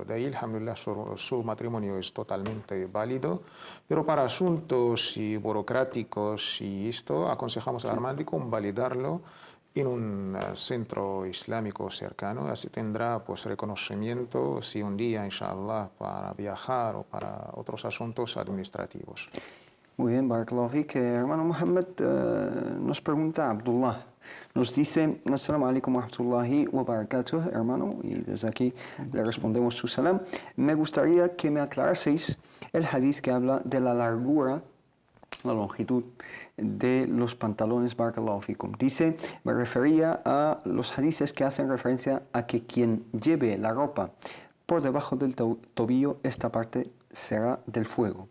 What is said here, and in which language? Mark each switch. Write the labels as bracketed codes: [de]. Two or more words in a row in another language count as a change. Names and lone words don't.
[es] De ahí, alhamdulillah, su matrimonio es totalmente válido, pero para asuntos burocráticos y esto, aconsejamos al hermano de convalidarlo en un centro islámico cercano. Así tendrá, pues, reconocimiento si un día, inshallah, para viajar o para otros asuntos administrativos. Muy bien, [ar] بارك الله فيك. [es] Hermano Mohammed, nos pregunta Abdullah. Nos dice: [ar] السلام عليكم ورحمة الله وبركاته, [es] hermano, y desde aquí le respondemos su salam. Me gustaría que me aclaraseis el hadith que habla de la largura, la longitud de los pantalones, [ar] بارك الله فيكم. [es] Dice: me refería a los hadiths que hacen referencia a que quien lleve la ropa por debajo del tobillo, esta parte será del fuego.